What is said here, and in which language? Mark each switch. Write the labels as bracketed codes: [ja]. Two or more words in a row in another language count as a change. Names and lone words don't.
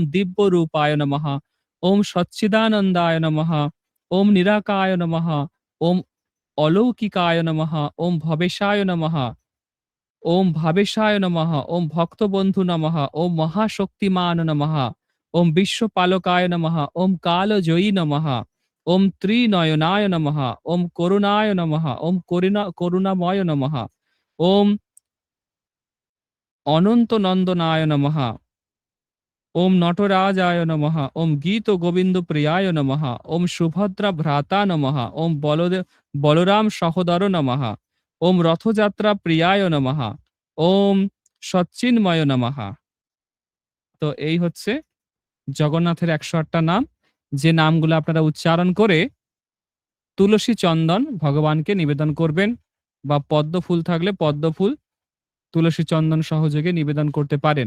[sa] দিব্যরূপায় নমঃ, ওম সচ্চিদানন্দায় নমঃ, ওম নিরাকায় নমঃ, ওম অলৌকিকায় নমঃ, ওম ভবেশায় নমঃ, ওম ভাবেশায় নমঃ, ওম ভক্তবন্ধু নমঃ, ওম মহাশক্তিমান নমঃ, ওম বিশ্বপালকায় নমঃ, ওম কালজয়ী নমঃ, ওম ত্রিনয়নায় নমঃ, ওম করুণায় নমঃ, ওম করুণাময় নমঃ, ওম অনন্ত নন্দনায় নমঃ, ওম নটরাজায় নমঃ, ওম গীত গোবিন্দ প্রিয়ায় নমঃ, ওম সুভদ্রা ভ্রাতা নমঃ, ওম বলরাম সহোদর নমঃ, ওম রথযাত্রা প্রিয়ায় নমঃ, ওম সচ্চিন্ময় নমঃ। [bn] তো এই হচ্ছে জগন্নাথের ১০৮টা নাম, যে নামগুলো আপনারা উচ্চারণ করে তুলসী চন্দন ভগবানকে নিবেদন করবেন, বা পদ্ম ফুল থাকলে পদ্ম ফুল তুলসী চন্দন সহযোগে নিবেদন করতে পারেন।